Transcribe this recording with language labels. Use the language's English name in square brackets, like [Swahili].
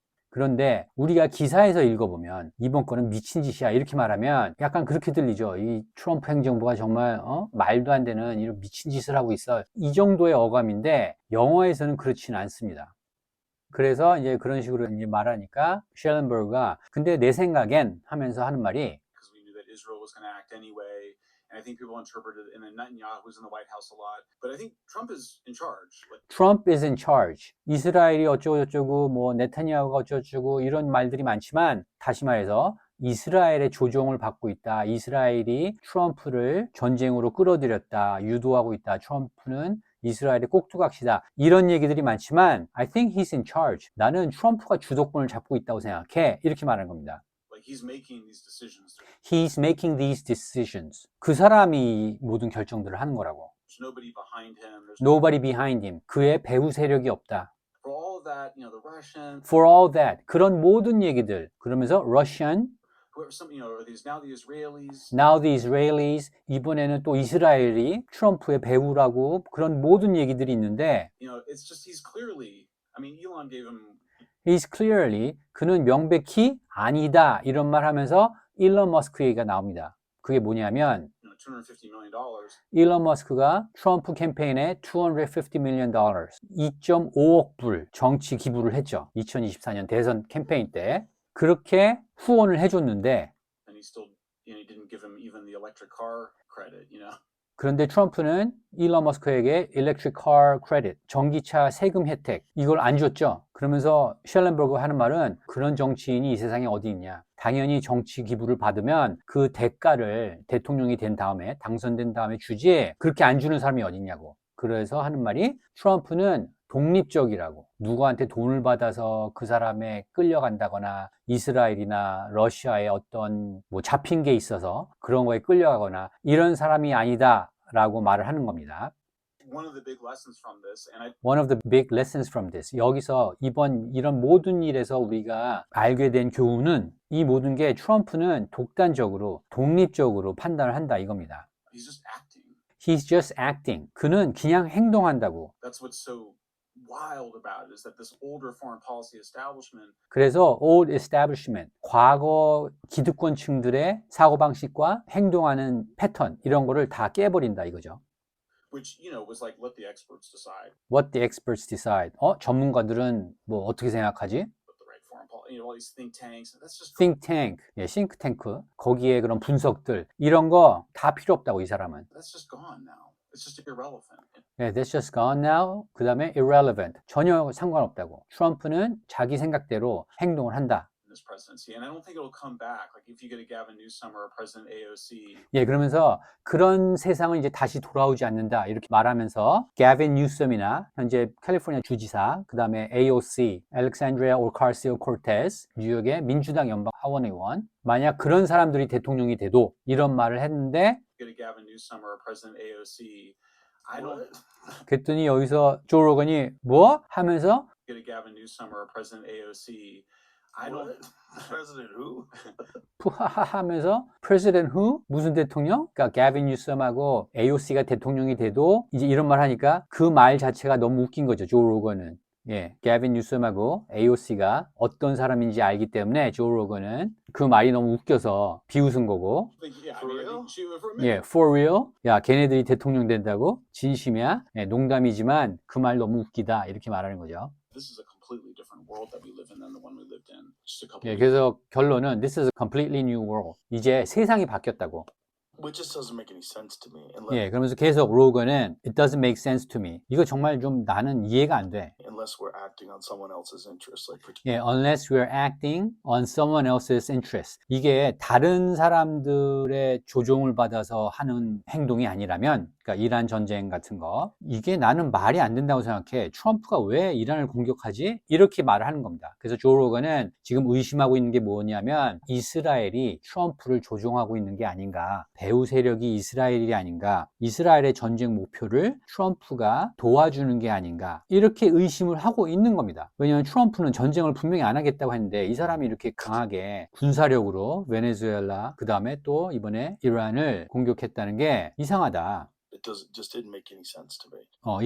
[Korean] 그런데 우리가 기사에서 읽어보면 이번 거는 미친 짓이야 이렇게 말하면 약간 그렇게 들리죠. 이 트럼프 행정부가 정말 말도 안 되는 이런 미친 짓을 하고 있어. 이 정도의 어감인데 영어에서는 그렇지는 않습니다. 그래서 이제 그런 식으로 이제 말하니까 쉘렌버그가 근데 내 생각엔 하면서 하는 말이 [English] Because we knew that Israel was going to act anyway. And I think people interpret it, and then Netanyahu's in the White House a lot. But I think Trump is in charge. Like, Trump is in charge. [Korean] 이스라엘이 어쩌고저쩌고 뭐 네타냐후가 어쩌고저쩌고 이런 말들이 많지만 다시 말해서 이스라엘의 조종을 받고 있다. 이스라엘이 트럼프를 전쟁으로 끌어들였다. 유도하고 있다. 트럼프는 이스라엘의 꼭두각시다. 이런 얘기들이 많지만 [English] I think he's in charge. [Korean] 나는 트럼프가 주도권을 잡고 있다고 생각해. 이렇게 말하는 겁니다. [English] like he's making these decisions. He's making these decisions. [Korean] 그 사람이 모든 결정들을 하는 거라고. [English] There's nobody behind him. There's Nobody behind him. [Korean] 그의 배후 세력이 없다. [English] for all of that, you know, the Russian, For all that. [Korean] 그런 모든 얘기들. 그러면서 Russian, [English] whoever, some, you know, are these now the Israelis. now the Israelis, [Korean] 이번에는 또 이스라엘이 트럼프의 배후라고 그런 모든 얘기들이 있는데 [English] You know, it's just he's clearly. I mean, Elon gave him. he's clearly, [Korean] 그는 명백히 아니다 이런 말 하면서 일론 머스크 얘기가 나옵니다. 그게 뭐냐면 [English] You know, $250 million. [Korean] 일론 머스크가 트럼프 캠페인에 $250 million, 2.5억 불 정치 기부를 했죠. 2024년 대선 캠페인 때. 그렇게 후원을 해줬는데 [English] And he still, you know, he didn't give him even the electric car credit. You know, [Korean] 그런데 트럼프는 일론 머스크에게 Electric Car Credit, 전기차 세금 혜택 이걸 안 줬죠. 그러면서 셸렌버그 하는 말은 그런 정치인이 이 세상에 어디 있냐. 당연히 정치 기부를 받으면 그 대가를 대통령이 된 다음에 당선된 다음에 주지 그렇게 안 주는 사람이 어디 있냐고. 그래서 하는 말이 트럼프는 독립적이라고. 누구한테 돈을 받아서 그 사람에 끌려간다거나 이스라엘이나 러시아에 어떤 뭐 잡힌 게 있어서 그런 거에 끌려가거나 이런 사람이 아니다라고 말을 하는 겁니다. [English] one of the big lessons from this, and I One of the big lessons from this. [Korean] 여기서 이번 이런 모든 일에서 우리가 알게 된 교훈은 이 모든 게 트럼프는 독단적으로 독립적으로 판단을 한다 이겁니다. [English] he's just acting. He's just acting. [Korean] 그는 그냥 행동한다고. [English] That's what's so wild about it is that this older foreign policy establishment [Korean] 그래서 old establishment, 과거 기득권층들의 사고방식과 행동하는 패턴 이런 거를 다 깨버린다 이거죠. [English] which, you know, was like, let the experts decide What the experts decide. [Korean] 전문가들은 뭐 어떻게 생각하지? [English] what the right foreign policy, you know, all these think tanks. That's just [Korean] think tank, 싱크탱크, 거기에 그런 분석들 이런 거 다 필요 없다고 이 사람은. [English] that's just gone now. It's just irrelevant. That's just gone now. [Korean] 그 다음에 irrelevant, 전혀 상관없다고. 트럼프는 자기 생각대로 행동을 한다. [English] In this presidency, and I don't think it'll come back. Like if you get a Gavin Newsom or a President AOC, [Korean] 그러면서 그런 세상은 이제 다시 돌아오지 않는다 이렇게 말하면서 게빈 뉴섬이나 현재 캘리포니아 주지사, 그 다음에 AOC, 알렉산드리아 오카시오 코르테스, 뉴욕의 민주당 연방 하원의원, 만약 그런 사람들이 대통령이 돼도 이런 말을 했는데 [English] get a Gavin Newsom or a President AOC, I don't [Korean] 그랬더니 여기서 조 로건이 뭐? 하면서 [English] get a Gavin Newsom or a President AOC. I don't. What? President who? [Korean] 푸하하 하면서 [English] President who? [Korean] 무슨 대통령? 그러니까 게빈 뉴섬하고 AOC가 대통령이 돼도 이제 이런 말 하니까 그 말 자체가 너무 웃긴 거죠. 조 로건은. 게빈 뉴섬하고 AOC가 어떤 사람인지 알기 때문에 조 로건은 그 말이 너무 웃겨서 비웃은 거고. [English] Yeah, I For mean, I real? think she for a minute. For real? [Korean] 야, 걔네들이 대통령 된다고? 진심이야? 농담이지만 그 말 너무 웃기다. 이렇게 말하는 거죠. [English] This is a completely different world that we live in than the one we lived in just a couple. [Korean] 그래서 결론은 [English] This is a completely new world. [Korean] 이제 세상이 바뀌었다고. [English] Which just doesn't make any sense to me unless, [Korean] 그러면서 계속 로건은 [English] It doesn't make sense to me. [Korean] 이거 정말 좀 나는 이해가 안 돼. [English] unless we're acting on someone else's interests. Like, Unless we're acting on someone else's interest. [Korean] 이게 다른 사람들의 조종을 받아서 하는 행동이 아니라면, 그러니까 이란 전쟁 같은 거, 이게 나는 말이 안 된다고 생각해. 트럼프가 왜 이란을 공격하지? 이렇게 말을 하는 겁니다. 그래서 조 로건은 지금 의심하고 있는 게 뭐냐면 이스라엘이 트럼프를 조종하고 있는 게 아닌가. 배후 세력이 이스라엘이 아닌가. 이스라엘의 전쟁 목표를 트럼프가 도와주는 게 아닌가. 이렇게 의심을 하고 있는 겁니다. 왜냐하면 트럼프는 전쟁을 분명히 안 하겠다고 했는데 이 사람이 이렇게 강하게 군사력으로 베네수엘라 그 다음에 또 이번에 이란을 공격했다는 게 이상하다. [English] just didn't make any sense to me.